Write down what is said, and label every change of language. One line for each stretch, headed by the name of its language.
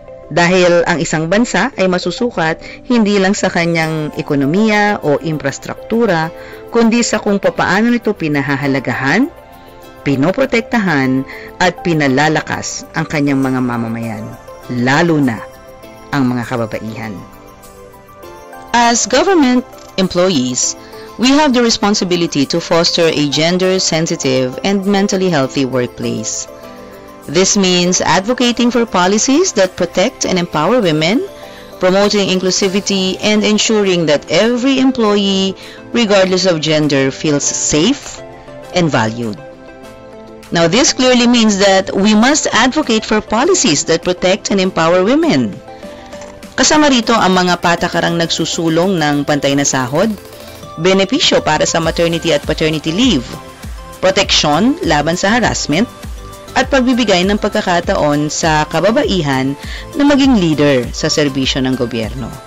Filipino: Dahil ang isang bansa ay masusukat hindi lang sa kanyang ekonomiya o infrastruktura, kundi sa kung paano nito pinahahalagahan, pinoprotektahan at pinalalakas ang kanyang mga mamamayan, lalo na ang mga kababaihan.
English: As government employees, we have the responsibility to foster a gender-sensitive and mentally healthy workplace. This means advocating for policies that protect and empower women, promoting inclusivity, and ensuring that every employee, regardless of gender, feels safe and valued. Now, this clearly means that we must advocate for policies that protect and empower women.
Filipino: Kasama rito ang mga patakarang nagsusulong ng pantay na sahod, benepisyo para sa maternity at paternity leave, proteksyon laban sa harassment, at pagbibigay ng pagkakataon sa kababaihan na maging leader sa serbisyo ng gobyerno.